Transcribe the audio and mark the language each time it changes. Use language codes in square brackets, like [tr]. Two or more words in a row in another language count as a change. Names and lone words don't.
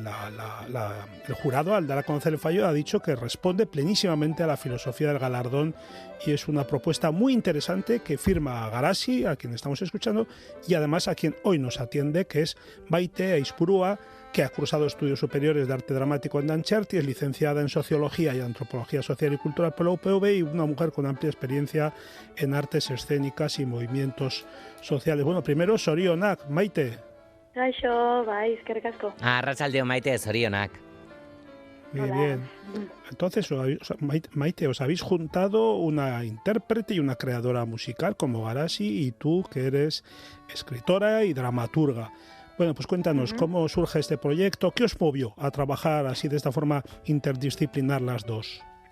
[es] el jurado, al dar a conocer el fallo, ha dicho que responde plenísimamente a la filosofía del galardón, y es una propuesta muy interesante que firma a Garasi, a quien estamos escuchando, y además a quien hoy nos atiende, que es Maite Aizpurua, que ha cursado estudios superiores de arte dramático en Dantzerti, es licenciada en Sociología y Antropología Social y Cultural por la UPV, y una mujer con amplia experiencia en artes escénicas y movimientos sociales. Bueno, primero, [eu] Sorionak, Maite. Kaixo, bai, eskerrik asko. Arratsaldeon, Maite, zorionak. [es] Muy Hola. bien. Entonces, Maite, os habéis juntado una intérprete y una creadora musical como Garasi, y tú, que eres escritora y dramaturga. Bueno, pues cuéntanos, ¿cómo surge este proyecto? ¿Qué os movió a trabajar así de esta forma interdisciplinar las dos?